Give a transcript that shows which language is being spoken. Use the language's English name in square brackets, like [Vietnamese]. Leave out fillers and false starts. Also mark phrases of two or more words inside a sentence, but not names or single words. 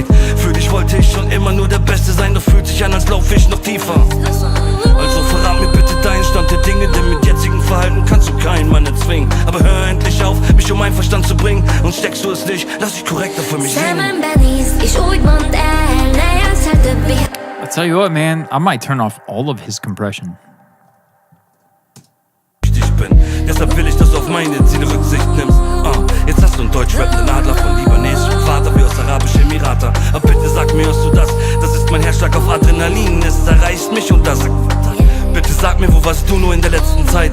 [German] Für dich wollte ich schon immer nur der Beste sein, doch fühlt sich an, als lauf ich noch tiefer. Also verrat mir bitte deinen Stand der Dinge, denn mit jetzigem Verhalten kannst du keinen Mann erzwingen. Aber hör endlich auf, mich um meinen Verstand zu bringen. Und steckst du es nicht, lass dich korrekter für mich singen. [Hungarian] Szemembe nézd, és úgy mondd el, ne játsz el többé. [English] I'll tell you what, man, I might turn off all of his compression. [German] Ich bin. Deshalb will ich, dass du auf meine Ziele Rücksicht nimmst. Jetzt hast du einen deutsch-rappenden Adler von libanesischem Vater wie aus Arabischen Emiraten. Aber bitte sag mir, hörst du das? Das ist mein Herzschlag auf Adrenalin. Es erreicht mich und das... Bitte sag mir, wo warst du nur in der letzten Zeit?